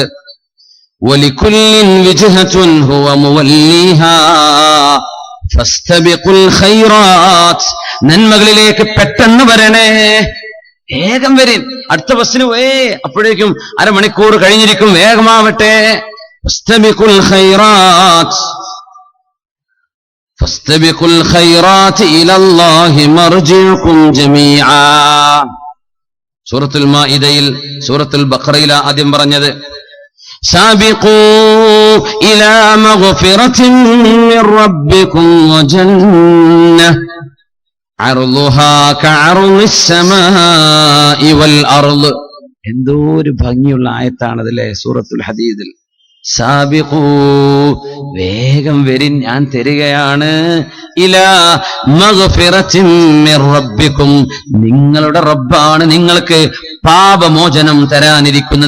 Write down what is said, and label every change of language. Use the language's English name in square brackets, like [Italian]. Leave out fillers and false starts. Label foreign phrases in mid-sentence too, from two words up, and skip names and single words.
[Arabic] ولكل وجهة هو موليها فاستبقوا الخيرات. [Malayalam] നന്മകളിലേക്ക് പെട്ടെന്ന് വരണേ, വേഗം വരിൻ. അടുത്ത ബസ്സിന് അപ്പോഴേക്കും അരമണിക്കൂർ കഴിഞ്ഞിരിക്കും, വേഗമാവട്ടെ. [Arabic] فاستبقوا الخيرات فاستبقوا الخيرات إلى الله مرجعكم جميعا. [Malayalam] സൂറത്തുൽ മാഇദയിൽ സൂറത്തുൽ ബഖറയിൽ ആദ്യം പറഞ്ഞത് [Arabic] سابقوا إلى مغفرة من ربكم وجنة عرضها كعرض السماء والأرض. [Malayalam] എന്തോ ഒരു ഭംഗിയുള്ള ആയത്താണതല്ലേ സൂറത്തുൽ ഹദീദിൽ. സാബിഖൂ, വേഗം വരിൻ, ഞാൻ തരികയാണ്. [Arabic] إلى مغفرة من ربكم, [Malayalam] നിങ്ങളുടെ റബ്ബാണ് നിങ്ങൾക്ക് പാപമോചനം തരാനിരിക്കുന്നത്.